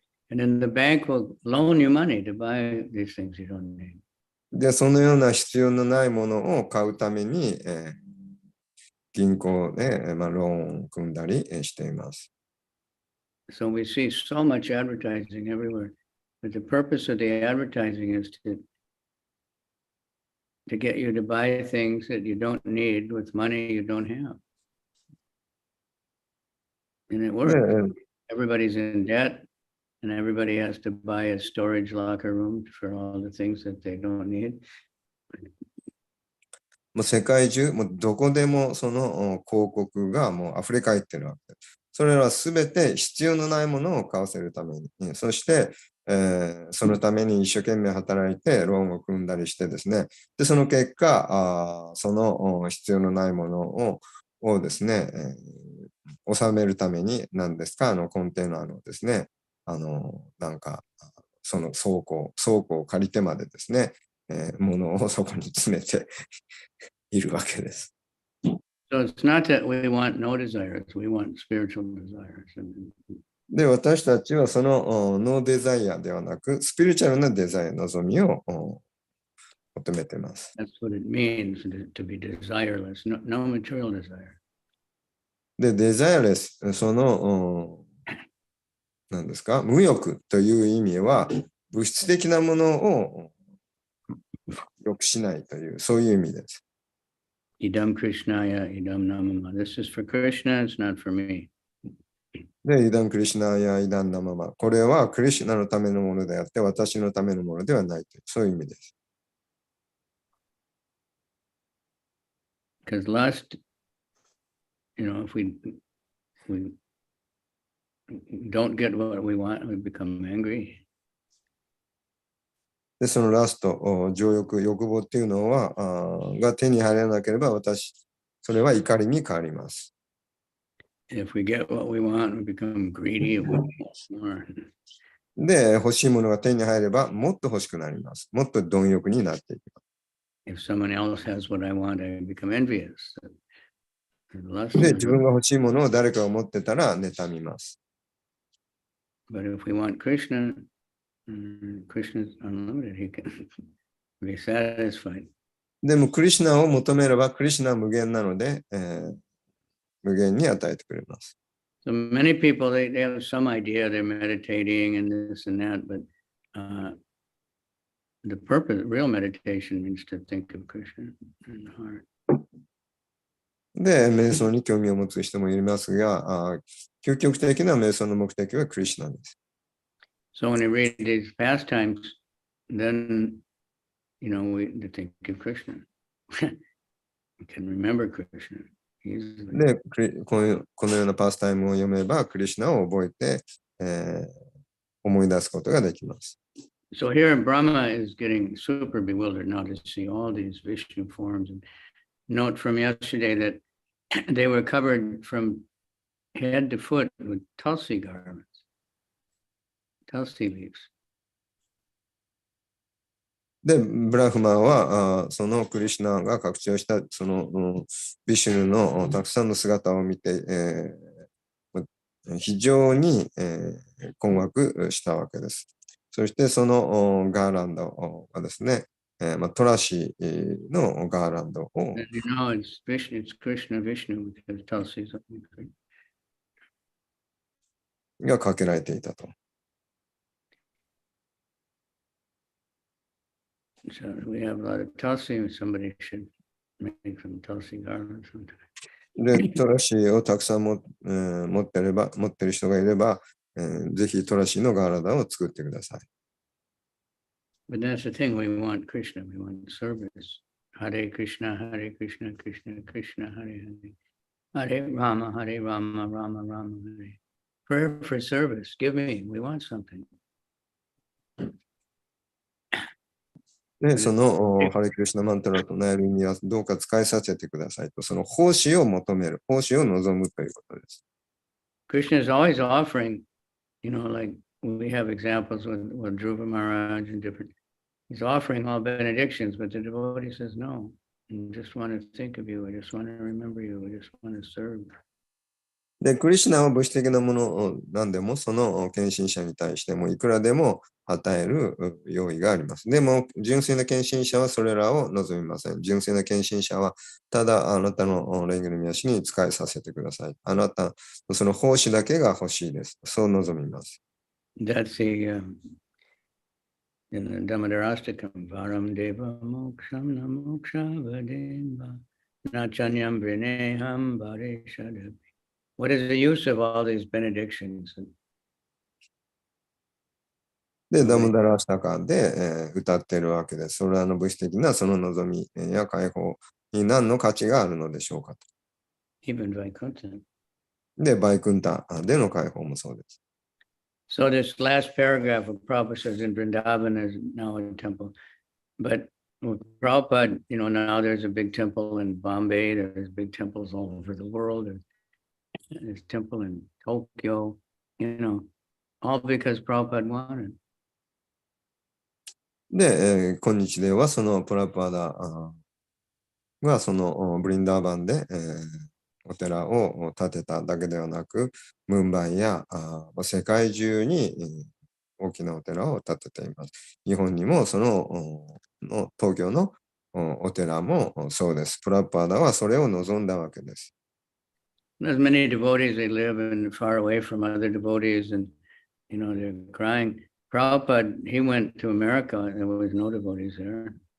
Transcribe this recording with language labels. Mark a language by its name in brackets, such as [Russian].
[English] And then the bank will loan you money to buy these things you don't need. [Japanese] で、そのような必要のないものを買うために、銀行で、ローンを組んだりしています。 [English] So we see so much advertising everywhere. But the purpose of the advertising is to get you to buy things that you don't need with money you don't have. And it works. Everybody's in debt, and everybody has to buy a storage locker room for all the things that they don't need. [Japanese] もう世界中、もうどこでもその広告がもう溢れ返ってるわけです。それはすべて必要のないものを買わせるために、そして、そのために一生懸命働いてローンを組んだりしてですね、で、その結果、その必要のないものをですね、収めるために何ですか、コンテナのですね、なんか、その倉庫を借りてまでですね、ものをそこに詰めているわけです。 [English] So it's not that we want no desires, we want spiritual desires. [Japanese] で、私たちはそのノーデザイアではなく、スピリチュアルなデザイア、望みを求めています。 [English] That's what it means to be desireless, no material desire. [Japanese] で、デザイアレス、その、何ですか、無欲という意味は、物質的なものを欲しないという、そういう意味です。 [Sanskrit] Idam Krishnaya, idam namama. [English] This is for Krishna, it's not for me. [Japanese] で、 [Sanskrit] イダン・クリシュナやイダン・ナママ。 [Japanese] これはクリシュナのためのものであって、私のためのものではないという、そういう意味です。 [English] Because lust, if we don't get what we want, we become angry. [Japanese] で、そのラスト、情欲、欲望っていうのは、が手に入らなければそれは怒りに変わります。 [English] If we get what we want, we become greedy. We want more. [Japanese] で、欲しいものが手に入れば、もっと欲しくなります。もっと貪欲になっていきます。 [English] If someone else has what I want, I become envious. [Japanese] で、自分が欲しいものを誰かが持ってたら妬みます。 [English] But if we want Krishna, Krishna's unlimited. He can be satisfied. [Japanese] でも、クリシュナを求めれば、クリシュナは無限なので、無限に与えてくれます。 [English] So many people, they have some idea they're meditating and this and that, but the purpose, real meditation means to think of Krishna in the heart. [Japanese] で、瞑想に興味を持つ人もいますが、究極的な瞑想の目的はクリシュナです。 [English] So when you read these pastimes, then, we think of Krishna. We can remember Krishna. [Japanese] で、このようなパスタイムを読めば、クリシュナを覚えて、思い出すことができます。 [English] So here Brahma is getting super bewildered now to see all these Vishnu forms. And note from yesterday that they were covered from head to foot with tulsi garments, tulsi leaves. [Japanese] で、ブラフマンはそのクリシュナが拡張したそのビシュヌのたくさんの姿を見て、非常に、困惑したわけです。そしてそのガーランドはですね、トラシのガーランドを [English] You know, it's Vishnu, it's Krishna Vishnu because Tulsi is something. [Japanese] がかけられていたと。 [English] So we have a lot of Tulsi, and somebody should make some Tulsi garland sometime. [Japanese] で、トラシをたくさん持ってる人がいれば、ぜひトラシのガーランドを作ってください。 [English] But that's the thing, we want Krishna, we want service. Hare Krishna, Hare Krishna, Krishna Krishna, Hare Hare. Hare Rama, Hare Rama, Rama Rama, Hare. Prayer for service, give me, we want something. [Japanese] で、そのハレクリシュナマントラとなる意味はどうか使いさせてくださいと、その奉仕を求める、奉仕を望むということです。 [English] Krishna is always offering, you know, like we have examples with Dhruva Maharaj and different, he's offering all benedictions, but the devotee says, no, I just want to think of you, I just want to remember you, I just want to serve. [Japanese] で、クリシュナは物質的なものなんでも、その献身者に対してもいくらでも与える用意があります。でも、純粋な献身者はそれらを望みません。純粋な献身者は、ただあなたのレンゲルミヤシに使いさせてください。あなた、その奉仕だけが欲しいです。そう望みます。 [English] That's the, in the Dhammadarastakam, [Sanskrit] Varam Deva Moksham Namoksha Vademba Nachanyam Vineham Vareshadapi. [English] What is the use of all these benedictions? [Japanese] で、ダムダラシタカで、歌っているわけです。それらの物質的なその望みや解放に何の価値があるのでしょうかと。 Even Vaikuntha. で、バイクンタでの解放もそうです。 [English] So this last paragraph of Prabhupada says in Vrindavan is now a temple. But with Prabhupada, you know, now there's a big temple in Bombay, there's big temples all over the world. There's a temple in Tokyo, you know, all because Prabhupada wanted. [Japanese] で、今日ではそのプラパダがそのブリンダーバンで、お寺を建てただけではなく、ムンバイや世界中に大きなお寺を建てています。日本にもその東京のお寺もそうです。プラパダはそれを望んだわけです。 [English] There's many devotees, they live in far away from other devotees and, you know, they're crying. Prabhupada, he went to America and there was no devotees there.